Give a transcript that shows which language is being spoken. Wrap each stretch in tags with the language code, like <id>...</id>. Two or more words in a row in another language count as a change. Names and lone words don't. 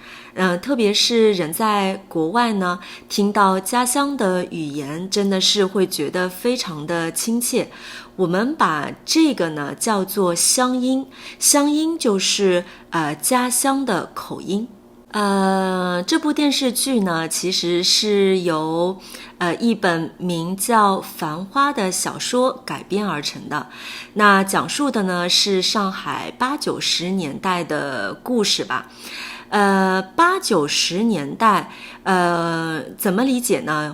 <zh>特別是人在國外呢，聽到家鄉的語言，真的是會覺得非常的親切。我們把這個呢叫做鄉音，鄉音就是家鄉的口音。這部電視劇呢，其實是由一本名叫《繁花》的小說改編而成的。那講述的呢是上海80、90年代的故事吧。80、90年代，怎麼理解呢？</zh>